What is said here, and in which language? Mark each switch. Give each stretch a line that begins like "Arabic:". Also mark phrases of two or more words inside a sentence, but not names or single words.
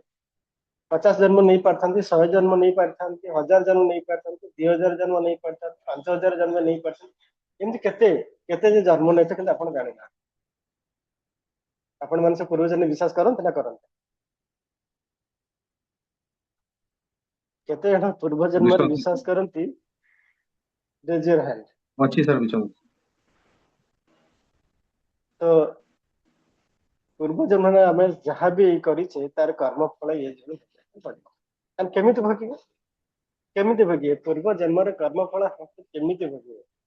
Odia: 50 ଜନ୍ମ ନେଇ ପାରିଥାନ୍ତି, 100 ଜନ୍ମ ନେଇ ପାରିଥାନ୍ତି, 1000 ଜନ୍ମ ନେଇ ପାରିଥାନ୍ତି, 2000 ଜନ୍ମ ନେଇ ପାରିଥାନ୍ତି, 5000 ଜନ୍ମ ନେଇ ପାରିଥାନ୍ତି, ଏମିତି କେତେ କେତେ ଯେ ଜନ୍ମ ନେଇଥିବେ କିନ୍ତୁ ଆପଣ ଜାଣିନାହାନ୍ତି। ଆପଣ ମାନେ ସେ ପୂର୍ବଜନ୍ମ ବିଶ୍ୱାସ କରନ୍ତି ନା କରନ୍ତି? କେତେ ଜଣ ପୂର୍ବ ଜନ୍ମରେ ବିଶ୍ୱାସ ବିଶ୍ୱାସ କରନ୍ତି?
English: Raise your hand।
Odia: ଅଛି ସାର୍ ବିଶ୍ୱାସ। ତ ପୂର୍ବ ଜନ୍ମରେ ଆମେ ଯାହା ବି କରିଛେ ତାର କର୍ମ ଫଳ ଇଏ ଜଣେ ପଡିବ। ଆମେ କେମିତି ଭୋଗିବେ? କେମିତି ଭୋଗିବେ? ପୂର୍ବ ଜନ୍ମର କର୍ମ ଫଳ କେମିତି ଭୋଗିବେ?